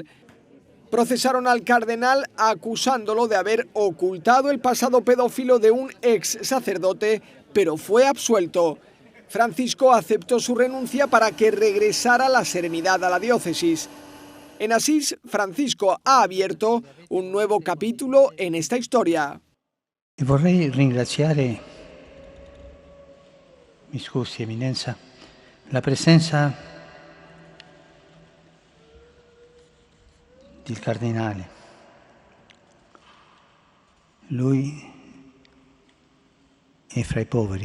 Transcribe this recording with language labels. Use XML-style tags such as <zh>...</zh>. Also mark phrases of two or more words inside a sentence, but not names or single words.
<es>Procesaron al cardenal acusándolo de haber ocultado el pasado pedófilo de un ex sacerdote, pero fue absuelto. Francisco aceptó su renuncia para que regresara la serenidad a la diócesis. En Asís, Francisco ha abierto un nuevo capítulo en esta historia.</es> <it>Vorrei ringraziare, mi scusi Eminenza, la presenza del cardinale. Lui è fra i poveri.</it>